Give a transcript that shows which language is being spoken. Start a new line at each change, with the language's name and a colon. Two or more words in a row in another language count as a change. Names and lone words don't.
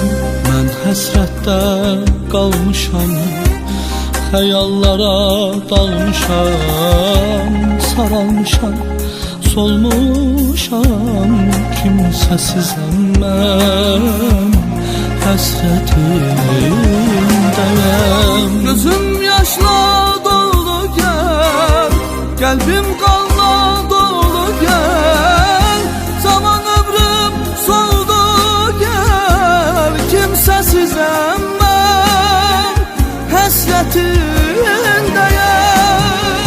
Azerbaijani: Mən həsrətdə qalmışam, xəyallara dalmışam, saralmışam, solmuşam. Kimsesizem mən, həsrətindəyəm.
Turkish: Gözüm yaşla dolu gel, kalbim kanla dolu gel. Zaman ömrüm soldu gel.
Azerbaijani: Kimsesizem ben, həsrətindəyəm.